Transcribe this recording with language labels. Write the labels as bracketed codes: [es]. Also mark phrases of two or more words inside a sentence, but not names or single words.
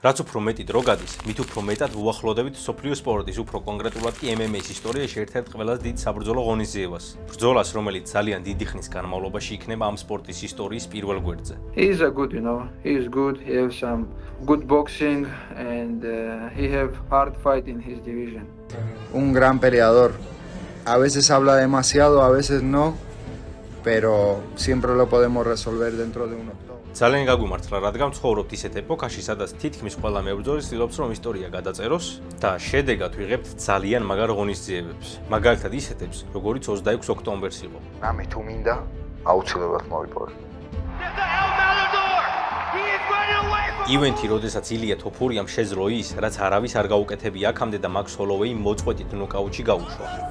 [ka] რაც უფრო მეტი დრო გადის, მით უფრო მეტად უახლოვდებით მსოფლიო სპორტის, უფრო კონკრეტულად კი MMA-ის ისტორიაში ერთ-ერთ ყველაზე დიდ საბრძოლო ღონისძიებას. ბრძოლას, რომელიც ძალიან დიდი ხნის განმავლობაში იქნება ამ სპორტის ისტორიის პირველ გვერდზე. [en] He is a good, he is good. He has some good boxing and he have hard fight in his division. [es] Un gran peleador. A veces habla demasiado, a veces no, pero siempre lo podemos resolver dentro de un octógono. [ka] ძალიან გაგვიმართლა, რადგან ცხოვრობთ ისეთ ეპოქაში, სადაც თითქმის ყველა მებრძოლი ცდილობს, რომ ისტორია გადაწეროს და შედეგად ვიღებთ ძალიან მაგარ ღონისძიებებს. მაგალითად ისეთებს, როგორიც 26 ოქტომბერს იყო. რამე თუ მინდა, აუცილებლად მოვიპოვე. ივენთი, როდესაც ილია თოფურიამ შეძლო ის, რაც არავის არ გაუკეთებია აქამდე და მაქს ჰოლოვეიმ მოწყვეტით ნოკაუტში გაუშვა.